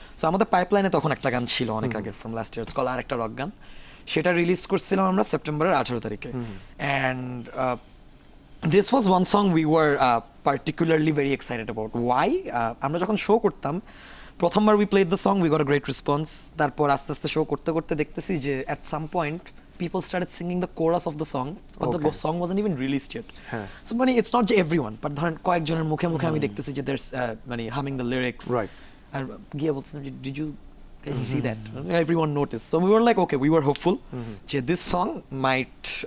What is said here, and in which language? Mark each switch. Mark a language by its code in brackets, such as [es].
[bn] So আমাদের পাইপলাইনে তখন একটা গান ছিল অনেক আগে [en] from last year, [bn] কল আরেকটা রক গান, সেটা রিলিজ করছিলাম আমরা সেপ্টেম্বরের 18 তারিখে। [en] And this was one song we were particularly very excited about. Why? [bn] আমরা যখন শো করতাম প্রথমবার [en] We played the song, we got a great response. [bn] তারপর আস্তে আস্তে শো করতে করতে দেখতেছি যে [en] At some point people started singing the chorus of the song, but the song wasn't even released yet. [bn] So মানে [en] it's not [bn] যে [en] everyone, but [bn] ধরেন কয়েকজনের মুখে মুখে আমি দেখতেছি যে [en] there's [bn] মানে [en] humming the lyrics. Right. [bn] আর গিয়ে বলছিলাম [en] did you guys see that? Everyone noticed. So we were like, okay, we were hopeful যে this song might